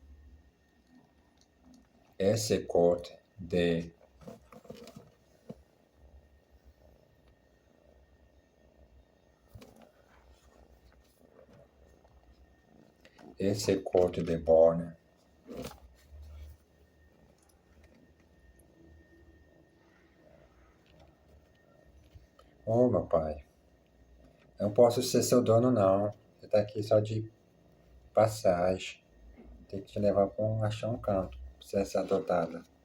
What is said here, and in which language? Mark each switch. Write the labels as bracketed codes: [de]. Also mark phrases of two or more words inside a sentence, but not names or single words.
[pt] et c'est côtes de et c'est côtes de bonne. Oh, meu pai, eu não posso ser seu dono, não. Você tá aqui só de passagem. Tem que te levar para achar um canto pra você ser adotada.